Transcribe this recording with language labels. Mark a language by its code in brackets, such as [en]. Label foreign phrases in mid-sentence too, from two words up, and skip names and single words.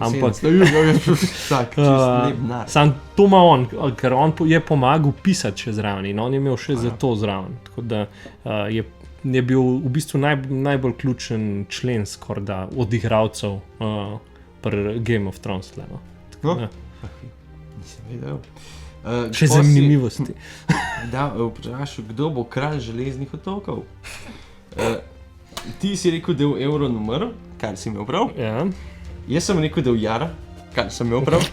[sl] ampak- Tak, čist lep nar. Sam to ima on, ker on je pomagal pisati še zraven in on je imel še za to zraven. Tako da je bil v bistvu najbolj ključen člen skorda od igralcev pri Game of Thrones. No? No. Ja. Nisem vedel. Še zanimivosti. Da, vprašal, kdo bo kralj železnih otokov? Ti si rekel, da je Euron umrl, kar si imel prav. Ja. Jaz sem rekel, da je Jara, kar sem imel prav.